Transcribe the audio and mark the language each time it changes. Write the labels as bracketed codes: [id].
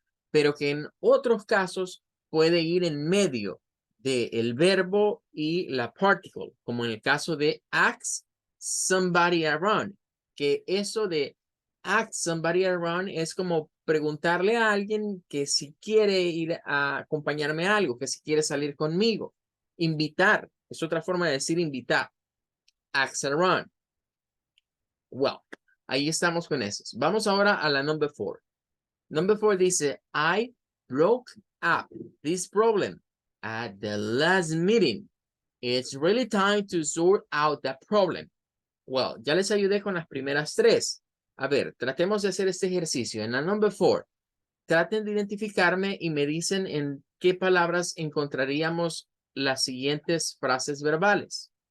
[es] Pero que en otros casos puede ir en medio del verbo y la particle, como en el caso de ask somebody around, que eso de ask somebody around es como preguntarle a alguien que si quiere ir a acompañarme a algo, que si quiere salir conmigo. Invitar, es otra forma de decir invitar. Ask around. Well, ahí estamos con esos. Vamos ahora a la number 4. [en] Number 4 dice, I broke up this problem at the last meeting. It's really time to sort out that problem. [es] Well, ya les ayudé con las primeras 3. A ver, tratemos de hacer este ejercicio. En la number 4, traten de identificarme y me dicen en qué palabras encontraríamos las siguientes frases verbales.